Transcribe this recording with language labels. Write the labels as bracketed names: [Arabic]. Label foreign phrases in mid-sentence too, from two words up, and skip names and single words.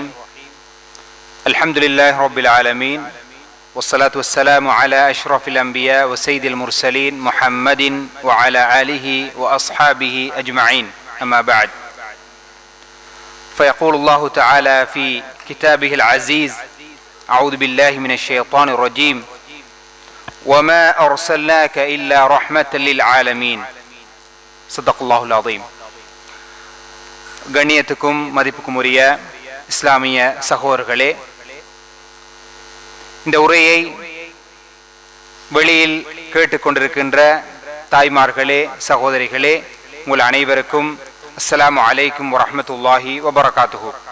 [Arabic] الحمد لله رب العالمين، والصلاة والسلام على أشرف الأنبياء وسيد المرسلين محمد وعلى آله وأصحابه أجمعين، أما بعد، فيقول الله تعالى في كتابه العزيز: أعوذ بالله من الشيطان الرجيم. وما أرسلناك إلا رحمة للعالمين. صدق الله العظيم. [Tamil] கண்ணியத்துக்கும் மதிப்புக்கும் உரிய இஸ்லாமிய சகோதரர்களே, இந்த உரையை வெளியில் கேட்டுக்கொண்டிருக்கின்ற தாய்மார்களே, சகோதரிகளே, உங்கள் அனைவருக்கும் [Arabic] السلام عليكم ورحمة الله وبركاته.